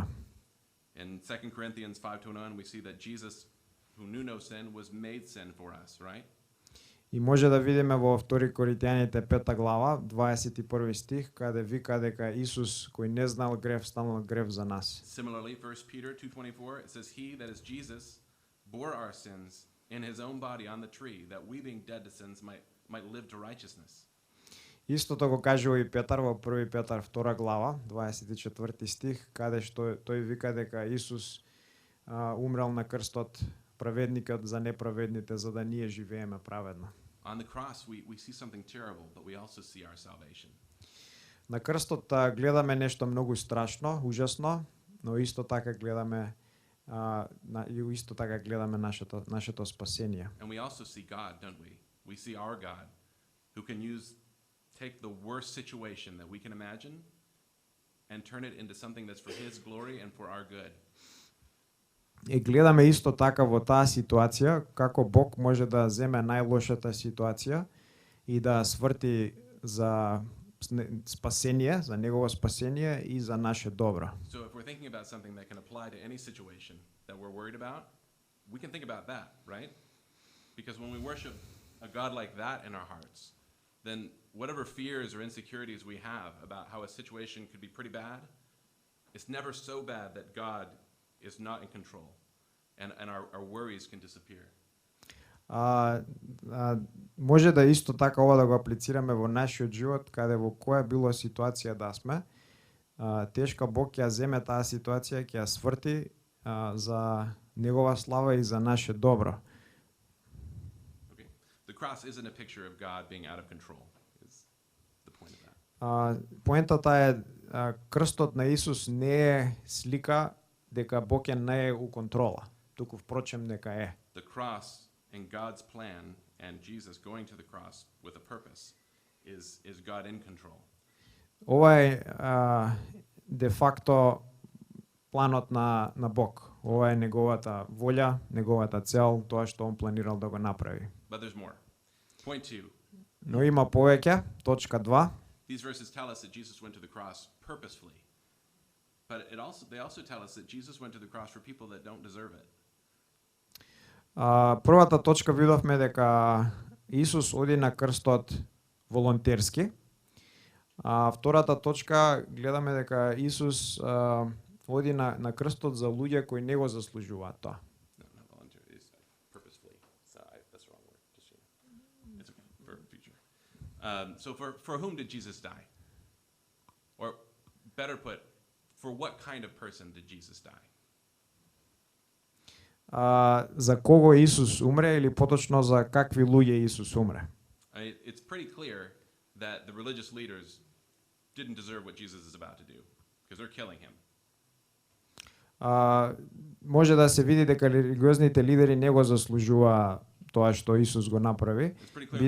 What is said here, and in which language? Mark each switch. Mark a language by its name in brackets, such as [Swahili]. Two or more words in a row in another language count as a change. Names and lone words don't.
[English] In 2 Corinthians 5:21 we see that Jesus, who knew no sin, was made sin for us, right? [Macedonian] И може да видиме во 2 Коринтијаните 5 глава, 21 стих, каде вика дека Исус кој не знал грев станал грев за нас. [English] Similarly, 1 Peter 2:24 it says he, that is Jesus, bore our sins in his own body on the tree, that we being dead to sins might live to righteousness. [Macedonian] Истото го кажува и Петар во 1 Петар 2 глава, 24 стих, каде што тој вика дека Исус умрел на крстот, праведникот за неправедните, за да ние живееме праведно. [English] On the cross we see something terrible, but we also see our salvation. [Macedonian] На крстот гледаме нешто многу страшно, ужасно, но исто така гледаме нашето спасение. [English] And we also see God, don't we? We see our God who can take the worst situation that we can imagine and turn it into something that's for his glory and for our good. [Macedonian] И гледаме исто така во таа ситуација како Бог може да земе најлошата ситуација и да сврти за спасение, за негово спасение и за наше добро. [English] So if we're thinking about something that can apply to any situation that we're worried about, we can think about that, right? Because when we worship a God like that in our hearts, then whatever fears or insecurities we have about how a situation could be pretty bad, it's never so bad that God is not in control, and our worries can disappear. [Macedonian] Може да исто така ова да го аплицираме во нашиот живот, каде во која било ситуација да сме, тешка Бог ќе земе таа ситуација, ќе ја сврти за негова слава и за наше добро. [English] Okay. The cross isn't a picture of God being out of control. Is the point of that. [Macedonian] Поентата е крстот на Исус не е слика дека Бог не е у контрола, туку впрочем дека е. [English] The cross and God's plan and Jesus going to the cross with a purpose is God in control. [Macedonian] Ова е де факто планот на Бог. Ова е неговата волја, неговата цел, тоа што он планирал да го направи. [English] But there's more. Point 2. [Macedonian] Но има повеќе, точка 2. [English] These verses tell us that Jesus went to the cross purposefully. But they also tell us that Jesus went to the cross for people that don't deserve it. [Macedonian] Првата точка видовме дека Исус оди на крстот волонтерски, А втората точка гледаме дека Исус оди на крстот за луѓе кои не го заслужуваат тоа. [English] No, not volunteer. It's purposefully. That's the wrong word. Just so you know. It's okay for future. So for whom did Jesus die? Or better put, for what kind of person did Jesus die? [Macedonian] За кого Исус умре или поточно за какви луѓе Исус умре? [English] It's pretty clear that the religious leaders didn't deserve what Jesus is about to do because they're killing him. [Macedonian] Може да се види дека религиозните лидери не го заслужува тоа што Исус го направи, [English] It's pretty clear